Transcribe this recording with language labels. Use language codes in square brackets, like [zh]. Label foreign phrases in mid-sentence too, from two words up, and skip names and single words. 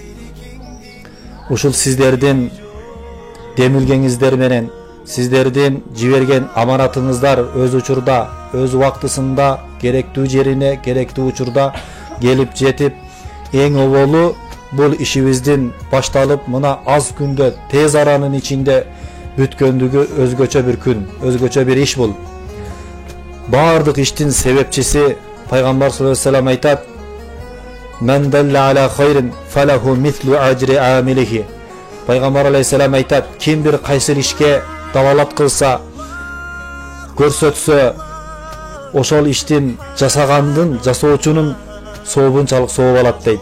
[ky] Ушул сиздердин демилгеңиздер менен, сиздердин жиберген аманатыңыздар өз учурда, өз убактысында, керектүү жерине, керектүү учурда келип жетип, эң оболу бул ишибиздин башталып, мына аз күндө, тез аранын ичинде бүткөндүгү өзгөчө бир күн, өзгөчө бир иш бул. Бардык иштин себепчиси [ar] Пайгамбар صلى الله عليه وسلم айтат: "من دل على خير فله مثل أجر عامله." [ky] Пайгамбар алейхиссалам айтат: "Ким бир кайсыл ишке далалат кылса, көрсөтсө, ошол иштин жасоочунун сообунчалык сооп алат" дейт.